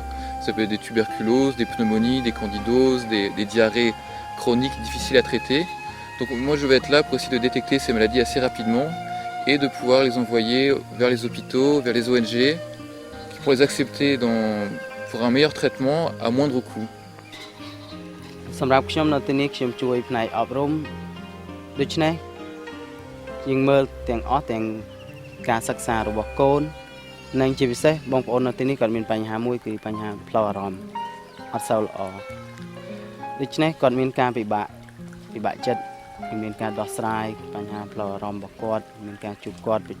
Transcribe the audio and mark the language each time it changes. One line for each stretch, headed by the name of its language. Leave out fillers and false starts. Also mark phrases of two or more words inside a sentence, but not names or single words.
French: Ça peut être des tuberculoses, des pneumonies, des candidoses, des diarrhées chroniques difficiles à traiter. Donc, moi, je vais être là pour essayer de détecter ces maladies assez rapidement et de pouvoir les envoyer vers les hôpitaux, vers les ONG, pour les accepter pour un meilleur traitement à moindre coût.
Khmer: សម្រាប់ខ្ញុំនៅទីនេះខ្ញុំជួយផ្នែកអប់រំដូច្នេះយើងមើលទាំងអស់ទាំងការសិក្សារបស់កូននិងជាពិសេសបងប្អូននៅទីនេះគាត់មានបញ្ហាមួយគឺបញ្ហាផ្លូវអារ ម្មណ៍អត់សូវល្អដូច្នេះគាត់មានការពិបាកចិត្តមានការដោះស្រាយបញ្ហាផ្លូវអារម្មណ៍របស់គាត់មានការជួបគាត់ប្រ